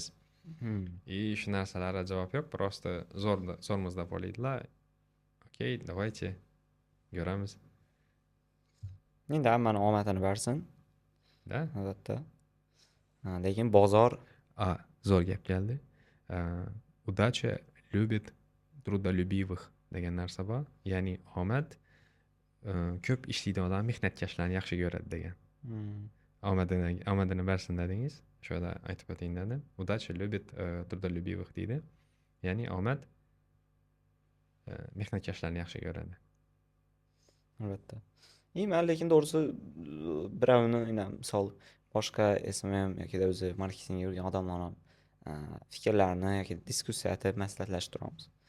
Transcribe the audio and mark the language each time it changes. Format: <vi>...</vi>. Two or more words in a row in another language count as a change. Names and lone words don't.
<uz>Shu narsalarga javob yo'q, просто zo'rmiz deb o'ylaydilar. Okey, давайте ko'ramiz. Endi hammani omadini bersin, Da? albatta. Lekin bozor Zo'r gap keldi.</uz> <ru>Удача любит трудолюбивых</ru> <uz>degan narsa bor. Ya'ni omad ko'p ishlaydigan odam mehnatkashlarni yaxshi ko'radi degan. Omadini bersin dedingiz. Shunda aytib o'tayim dedim.</uz> <ru>Удача любит трудолюбивых deydi.</ru> <uz>Ya'ni omad mehnatkashlarni yaxshi ko'radi. albatta. Men lekin to'g'risi birovni misol boshqa SMM yoki o'zi marketingga yurgan odamlarni fikrlarini yoki diskussiya etib maslahatlashtiramiz.</uz>